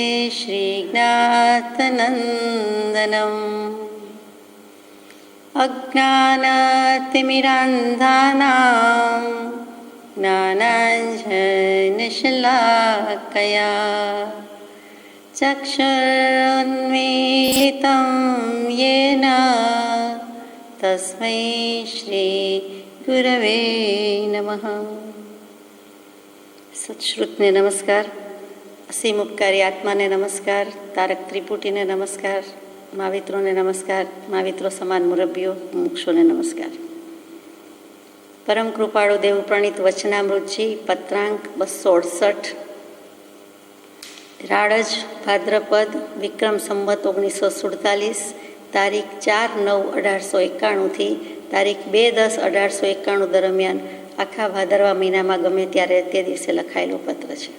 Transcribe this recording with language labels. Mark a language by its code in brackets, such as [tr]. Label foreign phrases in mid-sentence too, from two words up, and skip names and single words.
[sa] श्रीज्ञातनन्दनम् अज्ञानतिमिरान्धानां ज्ञानाञ्जनशलाकया चक्षुरुन्मीलितं येन तस्मै श्रीगुरवे नमः। [gu] સત્શ્રુતને નમસ્કાર, અસીમ ઉપકારી આત્માને નમસ્કાર, તારક ત્રિપુટીને નમસ્કાર, મહાવિત્રોને નમસ્કાર, महाविત્રો સમાન મુરબ્બીઓ મુક્ષોને નમસ્કાર। પરમ કૃપાળુ દેવ પ્રણીત વચનામૃતજી પત્રાંક 268 રાળજ ભાદ્રપદ વિક્રમ સંવત 1947 તારીખ 4/9/1891 તારીખ 2/10/1891 દરમિયાન આખા ભાદરવા મહિનામાં ગમે ત્યારે તે દિવસે લખાયેલો પત્ર છે।